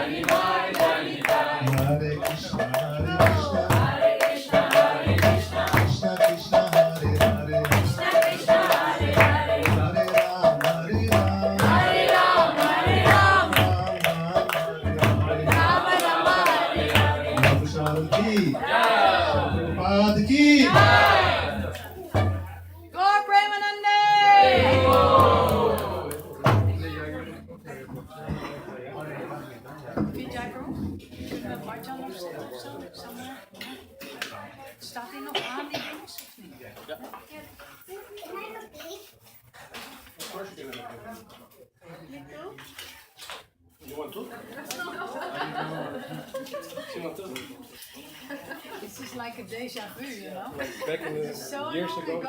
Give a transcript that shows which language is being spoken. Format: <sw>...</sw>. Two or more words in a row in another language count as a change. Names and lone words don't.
<sa>Hare Krishna, Hare Krishna, Krishna Krishna, Hare Hare, Hare Ram, Hare Ram, Ram Ram, Hare Hare, Babu Sharan ki, Prabhupada ki.</sa> <nl>Staat hij nog aan die jongens of niet? Ja.</nl> <en>You want to? This is like a deja vu, you know? Back in the So years long ago,</en>